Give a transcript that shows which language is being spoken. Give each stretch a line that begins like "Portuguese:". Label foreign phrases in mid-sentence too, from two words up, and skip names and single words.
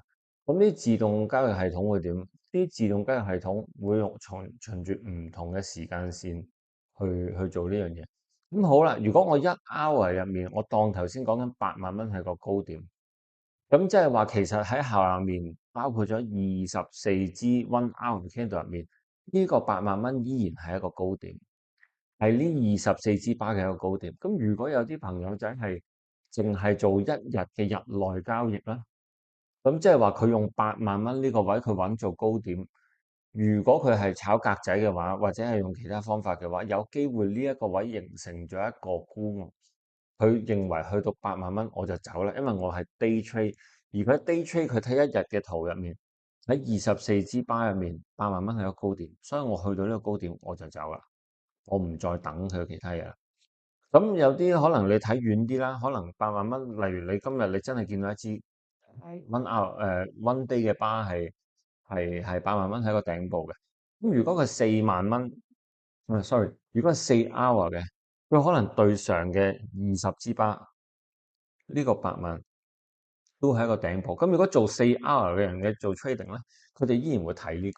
Cantonese: 咁啲自動交易系統會點？啲自動交易系統會循住唔同嘅時間線去做呢樣嘢。咁好啦，如果我1 hour 入面，我當頭先講緊8萬蚊係個高點，咁即係話其實喺下面包括咗24支
English: one hour candle
Cantonese: 入面，呢個8萬蚊依然係一個高點。係呢24支巴嘅一個高點。咁如果有啲朋友仔係淨係做一日嘅日內交易啦，咁即係話佢用8萬蚊呢個位佢揾做高點。如果佢係炒格仔嘅話，或者係用其他方法嘅話，有機會呢一個位形成咗一個沽壓。佢認為去到8萬蚊我就走啦，因為我係
English: day trade。
Cantonese: 而佢
English: day trade
Cantonese: 佢睇一日嘅圖入面，喺24支巴入面8萬蚊係個高點，所以我去到呢個高點我就走啦。我唔再等佢其他嘢啦。咁有啲可能你睇遠啲啦，可能8萬蚊，例如你今日你真係見到一支
English: one day
Cantonese: 嘅巴係8萬蚊喺個頂部嘅。咁如果佢4萬蚊，sorry，如果係4 hour 嘅，佢可能對上嘅20支巴呢個8萬都係一個頂部。咁如果做4 hour 嘅人嘅做 trading 咧，佢哋依然會睇呢個。